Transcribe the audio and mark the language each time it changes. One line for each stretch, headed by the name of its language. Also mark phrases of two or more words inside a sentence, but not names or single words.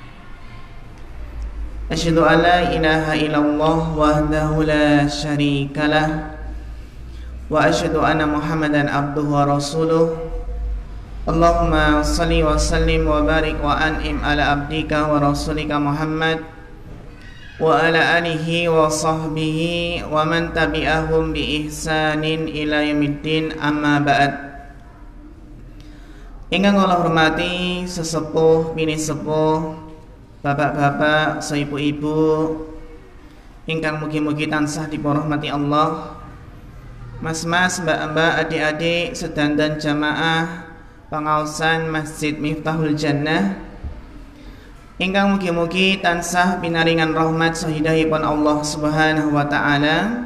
Arabic: أشهد أن لا إله إلا الله وحده لا شريك له وأشهد أن محمدا عبده ورسوله. اللهم صل وسلم وبارك وأنعم على عبدك ورسولك محمد وعلى آله وصحبه ومن تبعهم بإحسان إلى يوم الدين، أما بعد.
Javanese: Ingkang kula hormati sesepuh bini sepuh, bapak-bapak, ibu-ibu ingkang mugi-mugi tansah diporahmati Allah, mas-mas, mbak-mbak, adik-adik sedanten jamaah pangaosan Masjid Miftahul Jannah ingkang mugi-mugi tansah pinaringan rahmat sahidahipun Allah
Arabic: سبحانه وتعالى.